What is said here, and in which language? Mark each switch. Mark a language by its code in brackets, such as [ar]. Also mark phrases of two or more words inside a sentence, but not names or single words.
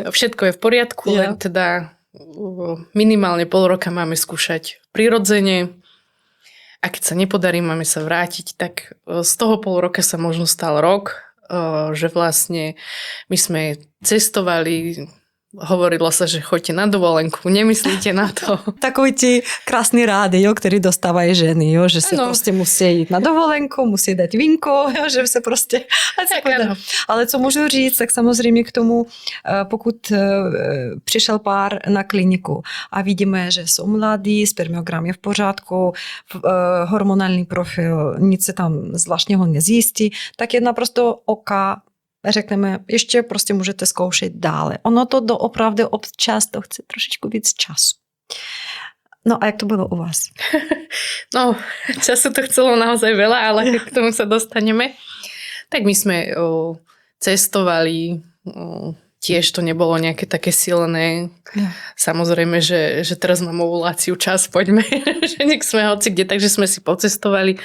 [sk] všetko je v poriadku, len teda minimálne pol roka máme skúšať prirodzene a keď sa nepodarí, máme sa vrátiť, tak z toho pol roka sa možno stal rok, že vlastne my sme cestovali, hovorilo sa, že choďte na dovolenku, nemyslíte na to. [cs] Takový ti krásný rády, jo, který dostávají ženy, jo, že se prostě musí jít na dovolenku, musí dát vínko, jo, že se prostě... Ale co můžu říct, tak samozřejmě k tomu, pokud přišel pár na kliniku a vidíme, že jsou mladí, spermiogram je v pořádku, hormonální profil, nic se tam zvláštního nezjistí, tak je naprosto oka řekneme, ještě prostě můžete zkoušet dále. Ono to doopravdy občas to chce trošičku víc času. No a jak to bylo u vás? [sk] No, času to chcelo naozaj veľa, ale k tomu sa dostaneme. Tak my sme cestovali, tiež to nebolo nejaké také silné. Ja. Samozrejme, že teraz mám ovuláciu, čas, poďme, že nech sme hoci kde, takže sme si pocestovali.